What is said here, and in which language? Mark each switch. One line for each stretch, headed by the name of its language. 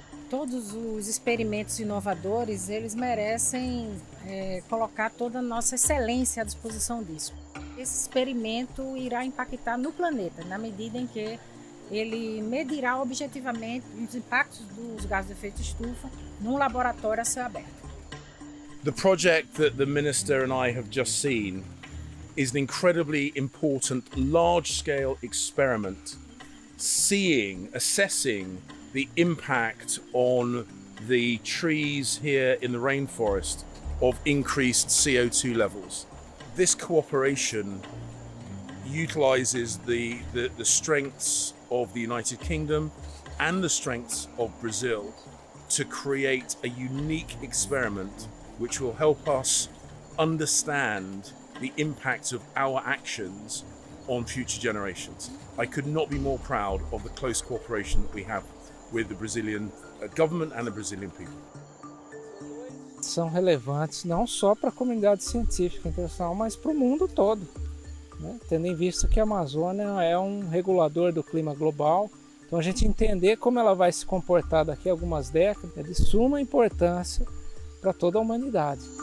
Portuguese: Todos os experimentos inovadores, eles merecem colocar toda a nossa excelência à disposição disso. Esse experimento irá impactar no planeta, na medida em que ele medirá objetivamente os impactos dos gases de efeito estufa num laboratório a céu aberto.
English: The project that the Minister and I have just seen is an incredibly important large-scale experiment assessing the impact on the trees here in the rainforest of increased CO2 levels. This cooperation utilizes the strengths of the United Kingdom and the strengths of Brazil to create a unique experiment which will help us understand the impact of our actions on future generations. I could not be more proud of the close cooperation that we have with the Brazilian government and the Brazilian people.
Portuguese: São relevantes não só para a comunidade científica internacional, mas para o mundo todo, né? Tendo em vista que a Amazônia é um regulador do clima global. Então a gente entender como ela vai se comportar daqui a algumas décadas é de suma importância para toda a humanidade.